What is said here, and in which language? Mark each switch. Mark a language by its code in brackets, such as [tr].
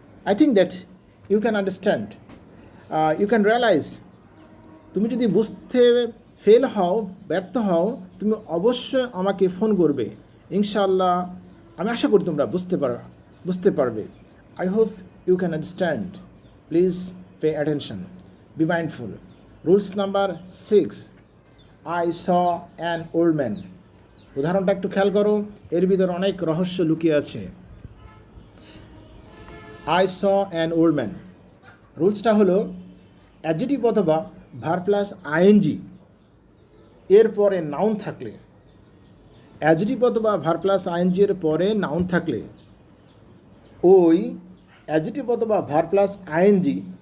[en] I think that you can understand, you can realize, [bn] তুমি যদি বুঝতে ব্যর্থ হও তুমি অবশ্যই আমাকে ফোন করবে, ইনশাআল্লাহ আমি আশা করি তোমরা বুঝতে পারবে। [en] I hope you can understand. Please pay attention, be mindful. Rules number 6, I saw an old man. [bn] উদাহরণটা একটু খেয়াল করো, এর ভিতরে অনেক রহস্য লুকিয়ে আছে। [en] I saw an old man, [bn] রুলসটা হলো অ্যাডজেক্টিভ অথবা ভার্ব প্লাস আইএনজি এর পরে নাউন থাকলে, অ্যাডজেক্টিভ অথবা ভার্ব প্লাস আইএনজি এর পরে নাউন থাকলে ওই অ্যাডজেক্টিভ অথবা ভার্ব প্লাস আইএনজি